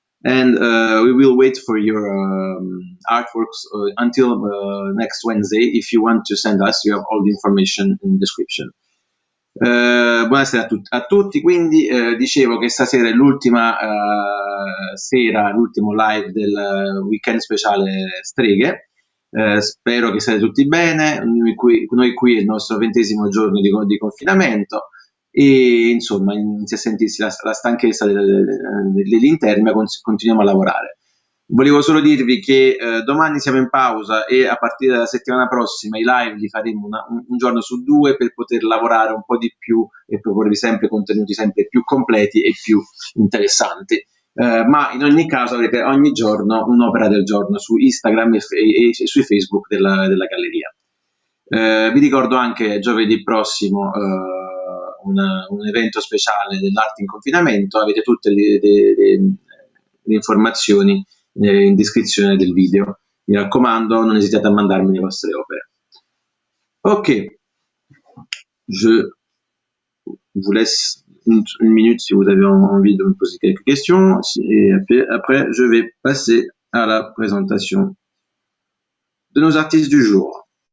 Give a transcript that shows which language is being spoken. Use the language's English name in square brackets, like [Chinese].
[English] And we will wait for your artworks until next Wednesday. If you want to send us, you have all the information in the description. [Italian] Buonasera a tutti, quindi dicevo che stasera è l'ultima sera, l'ultimo live del weekend speciale Streghe. Spero che siate tutti bene. Noi qui è il nostro 20° giorno di confinamento e insomma inizia a sentirsi la stanchezza dell'interno, ma continuiamo a lavorare. Volevo solo dirvi che domani siamo in pausa e a partire dalla settimana prossima i live li faremo un giorno su 2 per poter lavorare un po' di più e proporvi sempre contenuti sempre più completi e più interessanti. Ma in ogni caso avrete ogni giorno un'opera del giorno su Instagram e su Facebook della galleria. Vi ricordo anche giovedì prossimo un evento speciale dell'arte in confinamento, avete tutte le informazioni in descrizione del video. Mi raccomando, non esitate a mandarmi le vostre opere. [French] Ok, je vous laisse une minute si vous avez envie de me poser quelques questions et après je vais passer à la présentation de nos artistes du jour.